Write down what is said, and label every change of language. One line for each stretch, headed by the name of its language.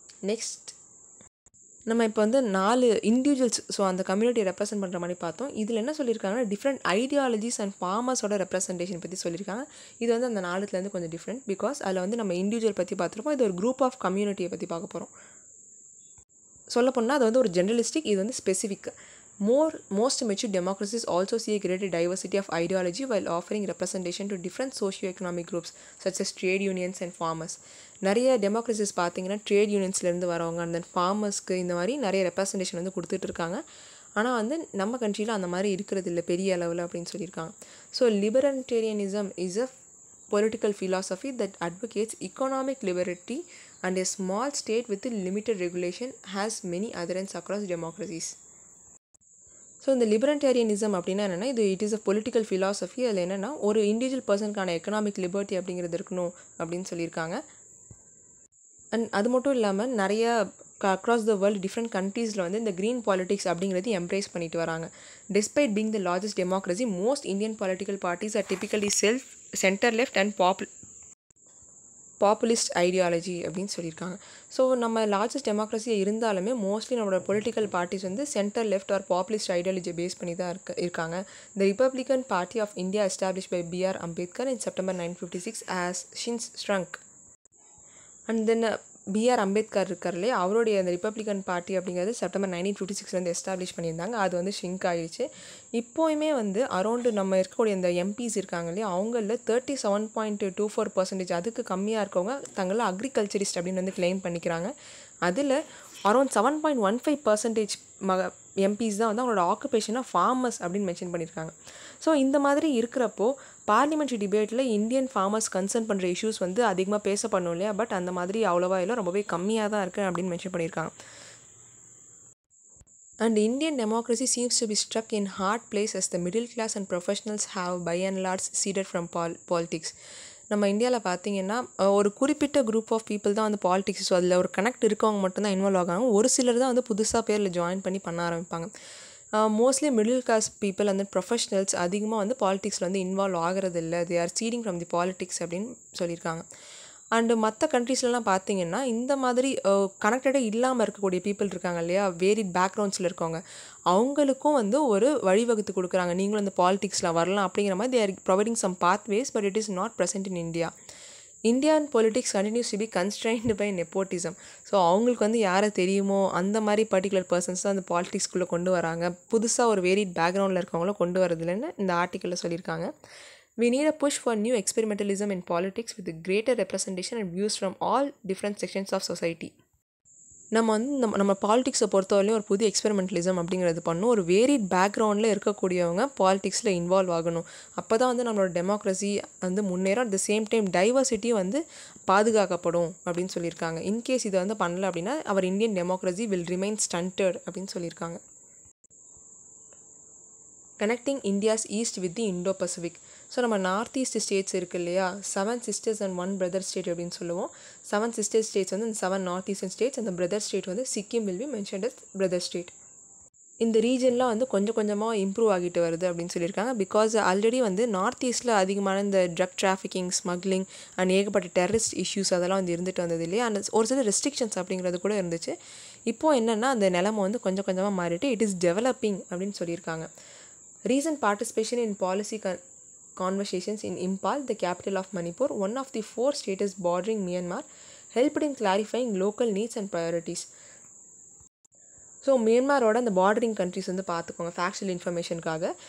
Tamil: Next நம்ம இப்போ வந்து 4 இண்டிவிஜுவல்ஸ், ஸோ அந்த கம்யூனிட்டியை ரெப்ரசென்ட் பண்ணுற மாதிரி பார்த்தோம். இதில் என்ன சொல்லியிருக்காங்கன்னா டிஃப்ரெண்ட் ஐடியாலஜிஸ் அண்ட் ஃபார்மர்ஸோட ரெப்ரசன்டேஷன் பற்றி சொல்லியிருக்காங்க. இது வந்து அந்த 4த்துலேருந்து கொஞ்சம் டிஃப்ரெண்ட், பிகாஸ் அதில் வந்து நம்ம இண்டிவிஜுவல் பற்றி பார்த்துருப்போம். இது ஒரு குரூப் ஆஃப் கம்யூனிட்டியை பற்றி பார்க்க போகிறோம். சொல்லப்போனால் அது வந்து ஒரு ஜெனரலிஸ்டிக், இது வந்து specific.
English: Most mature democracies also see a greater diversity of ideology while offering representation to different socio-economic groups such as trade unions and farmers.
Tamil: நிறைய டெமோக்ரஸிஸ் பார்த்தீங்கன்னா ட்ரேட் யூனியன்ஸ்லேருந்து வரவங்க அந்த ஃபார்மர்ஸ்க்கு இந்த மாதிரி நிறைய ரெப்ரசன்டேஷன் வந்து கொடுத்துட்டு இருக்காங்க. ஆனால் வந்து நம்ம கண்ட்ரியில் அந்த மாதிரி இருக்கிறது இல்லை பெரிய அளவில் அப்படின்னு சொல்லியிருக்காங்க.
English: So libertarianism is a political philosophy that advocates economic liberty and a small state with limited regulation has many adherents across democracies.
Tamil: So இந்த லிபரட்டேரியனிசம் அப்படின்னா என்னென்னா
English: It is a political philosophy.
Tamil: அதில் என்னென்னா ஒரு இண்டிவிஜுவல் பர்சனுக்கான எக்கனாமிக் லிபர்ட்டி அப்படிங்கிறது இருக்கணும் அப்படின்னு சொல்லியிருக்காங்க. அண்ட் அது மட்டும் இல்லாமல் நிறைய அக்ராஸ் த வேர்ல்டு டிஃப்ரெண்ட் கண்ட்ரீஸில் வந்து இந்த க்ரீன் பாலிட்டிக்ஸ் அப்படிங்கிறது எம்ப்ரேஸ் பண்ணிட்டு வராங்க.
English: despite being the largest democracy, most Indian political parties are typically centre left and populist ideology
Tamil: அப்படின்னு சொல்லியிருக்காங்க. ஸோ நம்ம லார்ஜஸ்ட் டெமோக்ரஸியாக இருந்தாலுமே மோஸ்ட்லி நம்மளோட பொலிட்டிக்கல் பார்ட்டிஸ் வந்து centre left or populist ஐடியாலஜியை base பண்ணி தான் இருக்காங்க.
English: The Republican Party of India establish by B.R. Ambedkar in September 1956 as since shrunk. And then B.R.
Tamil: Ambedkar இருக்கார்லே அவருடைய அந்த ரிப்பப்ளிகன் பார்ட்டி அப்படிங்கிறது செப்டம்பர் 1956 எஸ்டாப்ளிஷ் பண்ணியிருந்தாங்க. அது வந்து ஷ்ரிங்க் ஆகிடுச்சு. இப்போயுமே வந்து அரௌண்டு நம்ம இருக்கக்கூடிய இந்த எம்பிஸ் இருக்காங்க இல்லையா, அவங்களில் 37.24% அதுக்கு கம்மியாக இருக்கவங்க தங்களை அக்ரிகல்ச்சரிஸ்ட் அப்படின்னு வந்து கிளைம் பண்ணிக்கிறாங்க. அதில் அரௌண்ட் 7.15% எம்பிஸ் தான் வந்து அவங்களோட ஆக்குபேஷனாக ஃபார்மர்ஸ் அப்படின்னு மென்ஷன் பண்ணியிருக்காங்க. ஸோ இந்த மாதிரி இருக்கிறப்போ பார்லிமெண்ட்ரி டிபேட்டில் இந்தியன் ஃபார்மர்ஸ் கன்சர்ன் பண்ணுற இஷ்யூஸ் வந்து அதிகமாக பேசப்படணும் இல்லையா, பட் அந்த மாதிரி அவ்வளோவா இல்லை, ரொம்பவே கம்மியாக தான் இருக்குது அப்படின்னு மென்ஷன் பண்ணியிருக்காங்க.
English: And Indian democracy seems to be struck in hard place as the middle class and professionals have by and large ceded from politics.
Tamil: நம்ம இந்தியாவில் பார்த்தீங்கன்னா ஒரு குறிப்பிட்ட குரூப் ஆஃப் பீப்புள் தான் வந்து பாலிடிக்ஸ், ஸோ அதில் ஒரு கனெக்ட் இருக்கவங்க மட்டும்தான் இன்வால்வ் ஆகாங்க. ஒரு சிலர் தான் வந்து புதுசாக பேரில் ஜாயின் பண்ணி பண்ண ஆரம்பிப்பாங்க. மோஸ்ட்லி மிடில் கிளாஸ் பீப்புள் அந்த ப்ரொஃபஷனல்ஸ் அதிகமாக வந்து பாலிடிக்ஸில் வந்து இன்வால்வ் ஆகிறது இல்லை.
English: they are ceding from the politics
Tamil: அப்படின்னு சொல்லியிருக்காங்க. அண்டு மற்ற கண்ட்ரீஸ்லலாம் பார்த்தீங்கன்னா இந்த மாதிரி கனெக்டடே இல்லாமல் இருக்கக்கூடிய பீப்புள் இருக்காங்க இல்லையா, வேரிட் பேக்ரவுண்ட்ஸில் இருக்கவங்க, அவங்களுக்கும் வந்து ஒரு வழிவகுத்து கொடுக்குறாங்க. நீங்களும் இந்த பாலிடிக்ஸில் வரலாம் அப்படிங்கிற மாதிரி
English: they are providing some pathways, but it is not present in India. Indian politics continues to be constrained by nepotism.
Tamil: So அவங்களுக்கு வந்து யாரை தெரியுமோ அந்த மாதிரி பர்டிகுலர் பர்சன்ஸ் தான் அந்த பாலிடிக்ஸ்குள்ளே கொண்டு வராங்க. புதுசாக ஒரு வேரிட் பேக்ரவுண்டில் இருக்கவங்கள கொண்டு வரதில்லைன்னு இந்த ஆர்டிக்கலில் சொல்லியிருக்காங்க.
English: We need a push for new experimentalism in politics with greater representation and views from all different sections of society.
Tamil: நம்ம வந்து நம்ம பாலிடிக்ஸை பொறுத்தவரையிலும் ஒரு புது எக்ஸ்பெரிமெண்டலிசம் அப்படிங்கிறது பண்ணணும். ஒரு வேரிட் பேக்ரவுண்டில் இருக்கக்கூடியவங்க பாலிடிக்ஸில் இன்வால்வ் ஆகணும். அப்போ தான் வந்து நம்மளோட டெமோக்ரஸி வந்து முன்னேறும்.
English: at the same time
Tamil: டைவர்சிட்டியும் வந்து பாதுகாக்கப்படும் அப்படின்னு சொல்லியிருக்காங்க. இன்கேஸ் இதை வந்து பண்ணல அப்படின்னா அவர்
English: Indian democracy will remain stunted
Tamil: அப்படின்னு சொல்லியிருக்காங்க.
English: Connecting India's east with the Indo Pacific.
Tamil: So நம்ம நார்த் ஈஸ்ட் ஸ்டேட்ஸ் இருக்குது இல்லையா, 7 sisters and 1 brother ஸ்டேட் அப்படின்னு சொல்லுவோம். 7 sisters ஸ்டேட்ஸ் வந்து இந்த 7 நார்த் ஈஸ்டர்ன் ஸ்டேட்ஸ், அந்த பிரதர் ஸ்டேட் வந்து Sikkim
English: Will be mentioned as brother state.
Tamil: இந்த ரீஜன்லாம் வந்து கொஞ்சம் கொஞ்சமாக இம்ப்ரூவ் ஆகிட்டு வருது அப்படின்னு சொல்லியிருக்காங்க. பிகாஸ் ஆல்ரெடி வந்து நார்த் ஈஸ்ட்டில் அதிகமான இந்த ட்ரக் டிராஃபிக்கிங், ஸ்மக்லிங் அண்ட் ஏகப்பட்ட டெரரிஸ்ட் இஷ்யூஸ் அதெல்லாம் வந்து இருந்துட்டு வந்தது இல்லையா, அந்த ஒரு சில ரெஸ்ட்ரிக்ஷன்ஸ் அப்படிங்கிறது கூட இருந்துச்சு. இப்போது என்னென்னா அந்த நிலைமை வந்து கொஞ்சம் கொஞ்சமாக மாறிட்டு
English: it is developing
Tamil: அப்படின்னு சொல்லியிருக்காங்க.
English: Recent participation in policy conversations in Impal, the capital of Manipur, one of the 4 states bordering Myanmar, helped in clarifying local needs and priorities.
Tamil: So மியான்மரோட அந்த பார்டரிங் கண்ட்ரிஸ் வந்து பார்த்துக்கோங்க ஃபேக்சுவல் இன்ஃபர்மேஷனுக்காக.